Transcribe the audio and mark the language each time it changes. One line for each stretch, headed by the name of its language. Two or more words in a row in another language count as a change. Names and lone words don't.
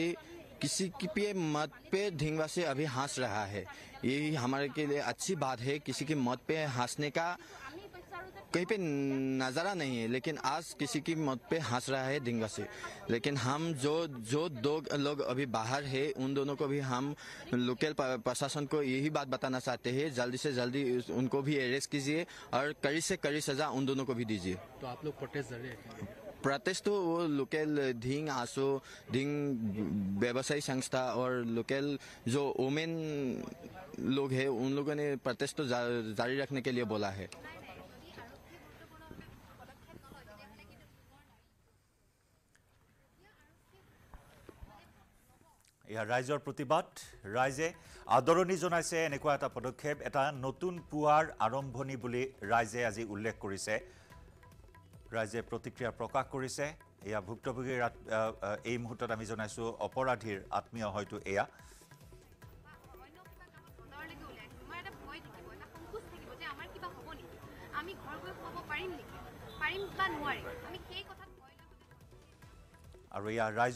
Hindi: किसी की मत पे ढिंगवासी अभी हंस रहा है यही हमारे के लिए अच्छी बात है किसी की मत पे हंसने का कहीं पे नज़ारा नहीं है लेकिन आज किसी की मत पे हंस रहा है ढिंगवासी लेकिन हम जो दो लोग अभी बाहर है उन दोनों को भी हम लोकल प्रशासन को यही बात बताना चाहते हैं जल्दी से जल्दी उनको भी अरेस्ट कीजिए और कड़ी से कड़ी सजा उन दोनों को भी दीजिए तो आप लोग प्रोटेस्ट कर रहे हैं प्रोटेस्ट तो वो लोकल ढिंग आसो ढिंग व्यवसायी संस्था और लोकल जो वुमेन लोग हैं उन लोगों ने प्रोटेस्ट तो जारी रखने के लिए बोला है
Assamese: ইয়াৰ ৰাইজৰ প্ৰতিবাদ ৰাইজে আদৰণি জনাইছে এনেকুৱা এটা পদক্ষেপ এটা নতুন পুৱাৰ আৰম্ভণি বুলি ৰাইজে আজি উল্লেখ কৰিছে ৰাইজে প্ৰতিক্ৰিয়া প্ৰকাশ কৰিছে এয়া ভুক্তভোগীৰ এই মুহূৰ্তত আমি জনাইছো অপৰাধীৰ আত্মীয় হয়তো এয়া আৰু ইয়াৰ ৰাইজৰ